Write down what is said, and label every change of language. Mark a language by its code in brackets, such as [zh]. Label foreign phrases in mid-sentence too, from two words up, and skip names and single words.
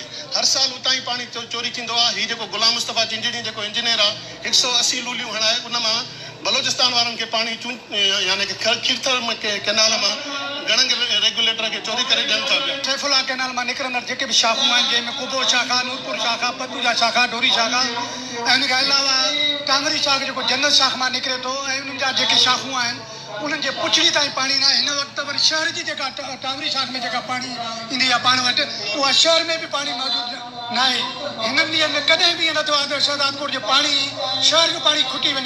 [sd] हर साल उतां ई पाणी चोरी थींदो आहे। हीउ जेको गुलाम मुस्तफ़ा चिंजड़ी जेको इंजीनियर आहे 180 लूलियूं हणाए उन मां बलोचिस्तान वारनि खे पाणी यानी कि कीरतर कैनाल मां गरंग रेगुलेटर के चोरी करे ॾियनि था पिया। सैफुल्ला कैनाल में निकरंदड़ जेके भी शाखूं आहिनि जंहिंमें कुबो शाखा, नूरपुर शाखा, पतूजा शाखा, डोरी शाखा ऐं उन खां अलावा टांगरी शाख जेको जन्नत शाख मां निकिरे थो ऐं उन्हनि जा जेके शाखूं आहिनि उन्हनि जे पुछड़ी ताईं पानी न आहे। हिन वक़्तु वरी शहर जी जेका टांगरी शाख में जेका पानी ईंदी आहे पाण वटि उहा शहर में भी पानी मौजूदु न आहे। हिननि ॾींहंनि में कॾहिं बि ईअं न थियो आहे त शहदादकोट जो पानी शहर जो पानी खुटी वञे।